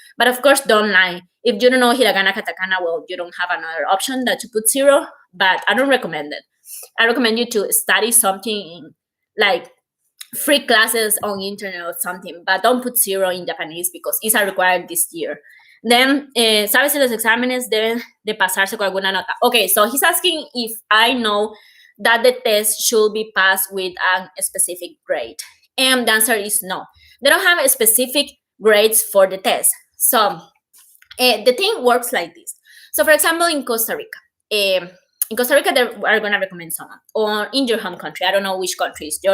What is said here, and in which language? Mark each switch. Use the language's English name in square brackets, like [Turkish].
[English] But of course, don't lie. If you don't know hiragana, katakana, well, you don't have another option that to put 0, but I don't recommend it. I recommend you to study something in like free classes on internet or something, but don't put 0 in Japanese because it's a required this year. [Spanish] Then, ¿sabes si los exámenes deben de pasarse con alguna nota? [English] Okay, so he's asking if I know that the test should be passed with a specific grade. And the answer is no. They don't have a specific grades for the test. So the thing works like this. So, for example, in Costa Rica, they are going to recommend someone, or in your home country. I don't know which countries.